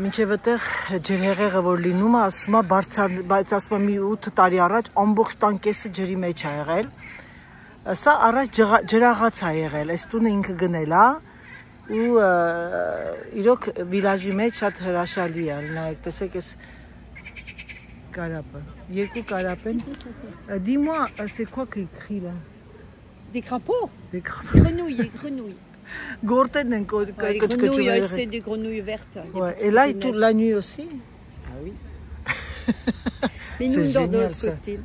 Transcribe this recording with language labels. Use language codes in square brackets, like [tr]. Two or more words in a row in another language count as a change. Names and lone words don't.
[hy] մինչև այդտեղ ջրհեղեղը որ լինում է, ասում է բայց ասում է մի 8 տարի առաջ ամբողջ տան կեսը ջրի մեջ է եղել։ Սա առաջ ջրաղաց է եղել, այս տունը ինքը գնել է ու իրոք վիլաժի մեջ շատ հրաշալի է, նայեք, տեսեք այս կարապը, երկու կարապ են։ [fr] Dis-moi, c'est quoi qui crie là? Des crapauds. Des crapauds. Grenouilles. Gorten en Les grenouilles, c'est des grenouilles vertes. Ouais. Et là, la nuit aussi? Ah oui. Mais nous, on dort de l'autre côté.